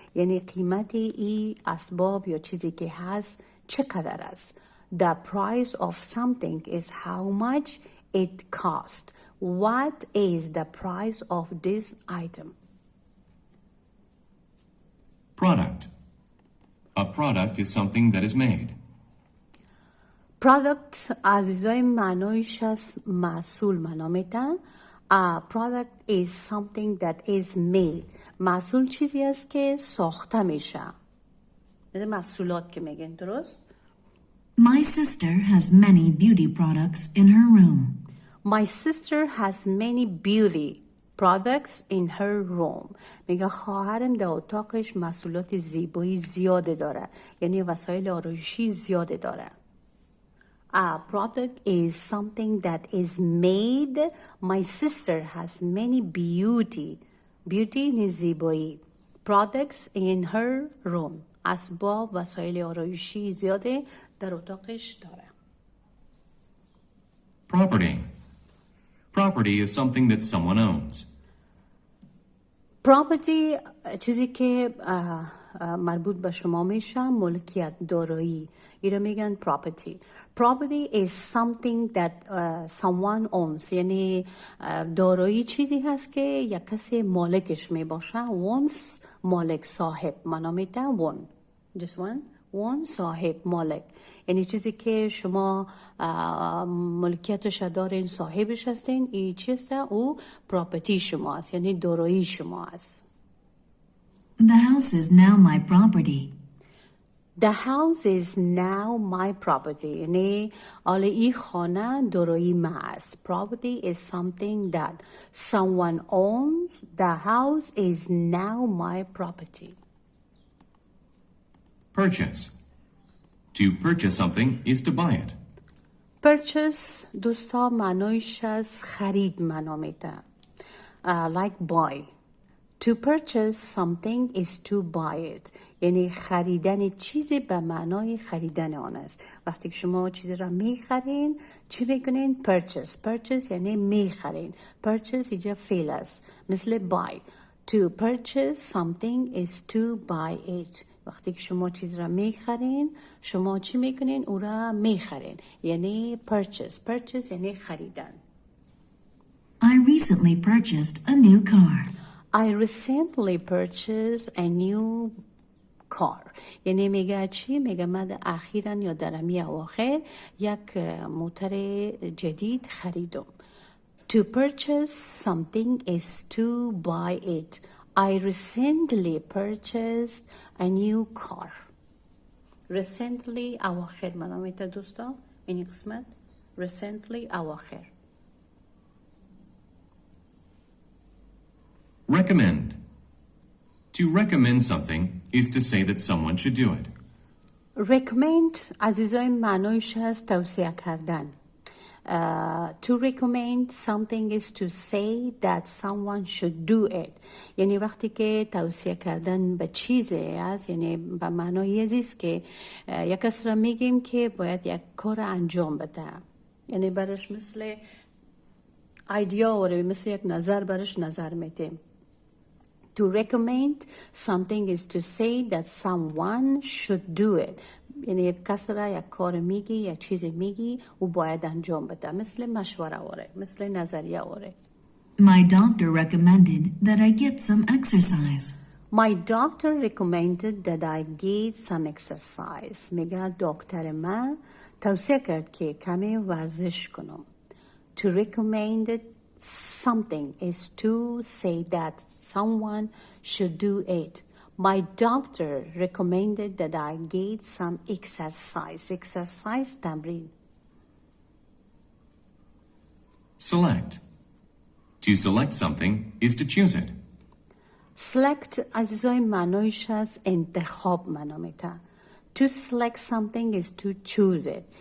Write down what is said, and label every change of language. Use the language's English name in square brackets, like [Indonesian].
[Persian] یعنی قیمت ای اسباب یا چیزی که هست چقدر است. [English] The price of something is how much it costs. What is the price of this item? Product. A product is something that is made. [Persian] Product عزیزای معنایش از محصول معنا میدن. [English] A product is something that is made. [Persian] محصول چیزی است که ساخته میشه. محصولات که میگن درست؟ [English] My sister has many beauty products in her room. My sister has many beauty products in her room. [Persian] میگه خواهرم در اتاقش محصولات زیبایی زیاده داره. یعنی وسایل آرایشی زیاده داره. [English] A product is something that is made. My sister has many beauty is زیبایی products in her room. [Persian] اسباب وسایل آرایشی زیاده در اتاقش داره. [English] Property. Property is something that someone owns. [Persian] Property چیزی که مربوط به شما میشه ملکیت دارایی اینا میگن property. [English] Property is something that someone owns. [Persian] یعنی دارایی چیزی هست که یک کسی مالکش می باشه. Owns مالک صاحب معنا میده one. Just one صاحب مالک. یعنی چیزی که شما ملکیتش دارین صاحبش هستین این چیست او property شما است یعنی دارایی شما است. [English] The house is now my property. The house is now my property. [Persian] یعنی حالا این خانه دارایی من است. [English] Property is something that someone owns. The house is now my property. Purchase. To purchase something is to buy it. [Persian] purchase دوستا معنایش از خرید معنا میده. [English] Like buy. To purchase something is to buy it. [Persian] یعنی خریدن چیزی به معنای خریدن آن است. وقتی که شما چیزی را میخرین چی میکنین؟ purchase. purchase یعنی میخرین. purchase اینجا فعل است مثل buy. [English] To purchase something is to buy it. [Persian] وقتی که شما چیز را میخرین شما چی میکنین؟ او را میخرین. یعنی purchase. purchase یعنی خریدن. [English] I recently purchased a new car. I recently purchased a new car. [Persian] یعنی میگه چی؟ میگه من اخیراً یا در همی اواخر یک موتر جدید خریدم. [English] To purchase something is to buy it. I recently purchased a new car. [Persian] recently اواخر معنا میده دوستا این قسمت. recently اواخر. [English] Recommend. To recommend something is to say that someone should do it. [Persian] recommend عزیزای معنایش هست توصیه کردن. [English] To recommend something is to say that someone should do it. [Persian] یعنی وقتی که توصیه کردن به چیزی است یعنی به معنای است که یک کس را میگیم که باید یک کار انجام بده. یعنی برش مثل ایدیا و مثل یک نظر برش نظر میدیم. [English] To recommend something is to say that someone should do it. [Persian] یعنی یک کس را یک کار میگی یک چیز میگی او باید انجام بده. مثل مشوره آره. مثل نظریه آره. [English] My doctor recommended that I get some exercise. My doctor recommended that I get some exercise. [Persian] میگه دکتر من توصیه کرد که کمی ورزش کنم. [English] To recommend something is to say that someone should do it. My doctor recommended that I get some exercise. [Persian] Exercise تمرین. [English] Select. To select something is to choose it. [Persian] Select عزیزای معنایش از انتخاب معنا میده. [English] To select something is to choose it.